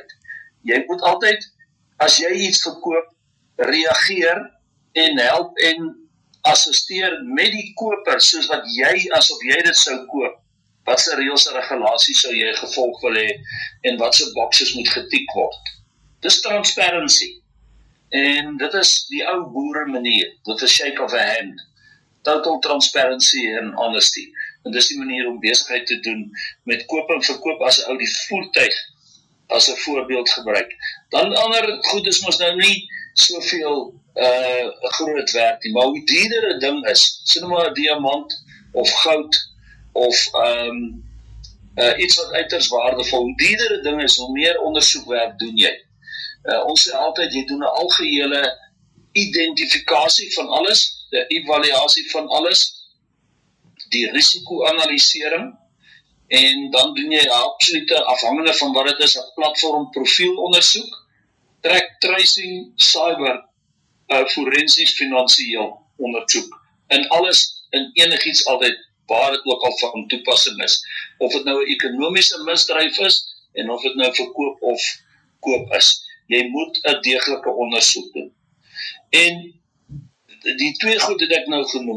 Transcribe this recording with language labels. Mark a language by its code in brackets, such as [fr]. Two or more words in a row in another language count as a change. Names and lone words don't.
[af] Jy moet altyd, as jy iets verkoop, reageer en help en assisteer met die koper, soos wat jy, asof jy dit sou koop. Wat se reëls en regulasies sou jy gevolg wil hê en wat se boxes moet getik word. Dis transparency. En dit is die ou boere manier, dit is [en] shake of a hand, total transparency and honesty, [af] en dis die manier om besigheid te doen, met koop en verkoop as 'n ou die voertuig, as 'n voorbeeld gebruik. Dan ander goed is mos nou nie soveel groot werk nie, maar hoe dierder 'n ding is, sê nou maar 'n diamant, of goud, of iets wat uiters waardevol, hoe dierder 'n ding is, hoe meer ondersoekwerk doen jy. Ons sê altyd, jy doen 'n algehele identifikasie van alles, die evaluasie van alles, die risiko-analysering, en dan doen jy absolute, afhangende van wat het is, 'n platform profielondersoek, [en] track tracing, cyber, [af] forensies, finansieel ondersoek, en alles, en enigiets altyd, waar het ook al van toepassing is, of het nou 'n ekonomiese misdryf is, en of het nou verkoop of koop is. Jy moet 'n deeglike ondersoek doen. En die twee goed het ek nou genoem.